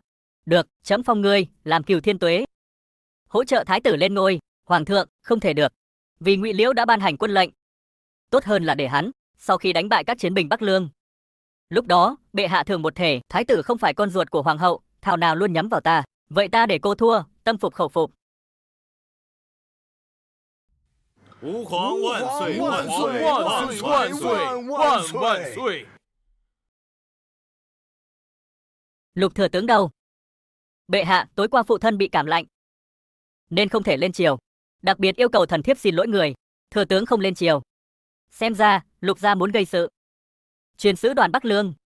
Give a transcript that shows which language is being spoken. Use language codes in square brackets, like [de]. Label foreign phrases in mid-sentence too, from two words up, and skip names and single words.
[vi] Được, chấm phong ngươi làm Cửu Thiên Tuế, hỗ trợ thái tử lên ngôi. Hoàng thượng, không thể được, vì Ngụy Liễu đã ban hành quân lệnh. Tốt hơn là để hắn sau khi đánh bại các chiến binh Bắc Lương. Lúc đó, bệ hạ thường một thể, thái tử không phải con ruột của hoàng hậu, thảo nào luôn nhắm vào ta. Vậy ta để cô thua, tâm phục khẩu phục. [zh] 吾皇万岁万岁万岁万岁万万岁！ [vi] Lục thừa tướng đâu? Bệ hạ, tối qua phụ thân bị cảm lạnh nên không thể lên triều, đặc biệt yêu cầu thần thiếp xin lỗi người. Thừa tướng không lên triều, xem ra Lục gia muốn gây sự. Truyền sứ đoàn Bắc Lương.